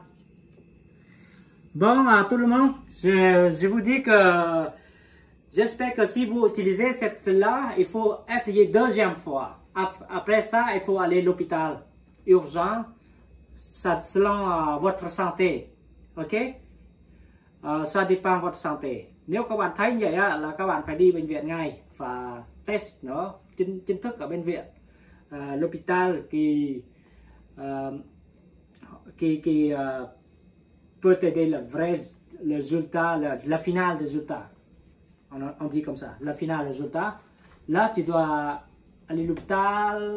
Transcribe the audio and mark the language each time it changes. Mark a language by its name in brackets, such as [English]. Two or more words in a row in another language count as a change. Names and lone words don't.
[French] Bon, à tout le monde, je vous dis que j'espère que si vous utilisez cette-là, il faut essayer deuxième fois. Après ça, il faut aller à l'hôpital urgent, ça, selon votre santé. Ok? Ça dépend de votre santé. [Vietnamese] Nếu các bạn thấy như vậy là các bạn phải đi bệnh viện ngay và test nó chính thức ở bệnh viện. [French] L'hôpital qui peut t'aider le vrai résultat, la finale résultat. On dit comme ça, la finale résultat. Là, tu dois aller à l'hôpital.